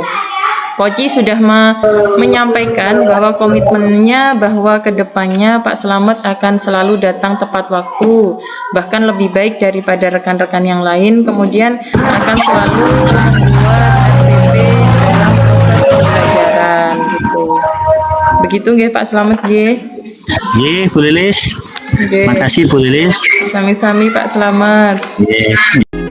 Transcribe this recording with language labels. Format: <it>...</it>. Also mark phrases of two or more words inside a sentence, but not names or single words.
<id>Koci sudah menyampaikan bahwa komitmennya bahwa kedepannya Pak Slamet akan selalu datang tepat waktu, bahkan lebih baik daripada rekan-rekan yang lain, kemudian akan selalu membuat RPP dalam proses pembelajaran gitu. Begitu nggih Pak Slamet nggih. Nggih, Bu Lilis. Nggih. Makasih Bu Lilis. Sami-sami Pak Slamet. Nggih.</id>